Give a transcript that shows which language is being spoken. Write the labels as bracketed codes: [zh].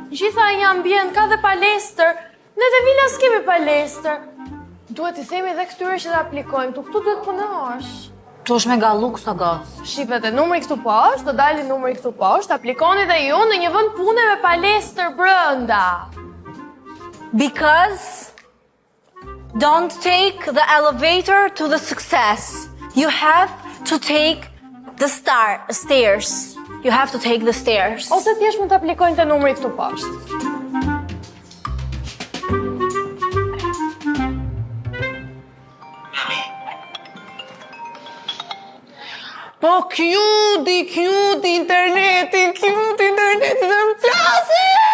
[sq] Gjitha një ambient, ka dhe palestër. Ne te vila s'kemi palestër. Duhet i themi dhe këtyre që të aplikojmë, këtu duhet punosh. Tu është mega luks o gocë. Shifet e numri këtu poshtë, do dali numri këtu poshtë, aplikoni dhe ju në një vend pune me palestër brënda. [en] Because don't take the elevator to the success. You have to take the stairs. You have to take the stairs. [sq] Ose thjesht mund të aplikojnë të numri këtu poshtë. Po cute internetin, dhe më plasi!